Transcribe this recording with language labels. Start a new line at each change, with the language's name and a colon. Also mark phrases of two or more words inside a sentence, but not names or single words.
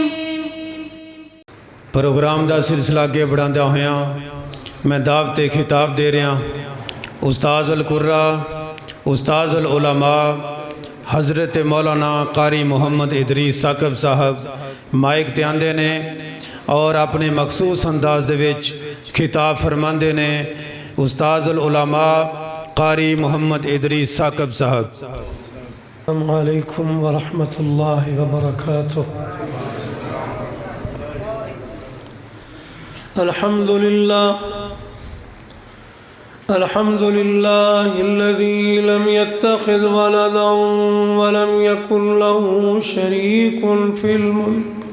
Punjabi: پروگرام کا سلسلہ اگے بڑھادا ہویا میں دعوت خطاب دے رہا
Arabic: أستاذ القراء أستاذ العلماء
Punjabi: حضرت مولانا قاری محمد ادریس ثاقب صاحب مائیک تے آندے نے اور اپنے مخصوص انداز دے وچ خطاب فرماندے نے.
Arabic: أستاذ العلماء
Punjabi: قاری محمد ادریس ثاقب صاحب.
Arabic: السلام عليكم ورحمة الله وبركاته. الحمد لله الذي لم يتخذ ولدا ولم يكن له شريك في الملك.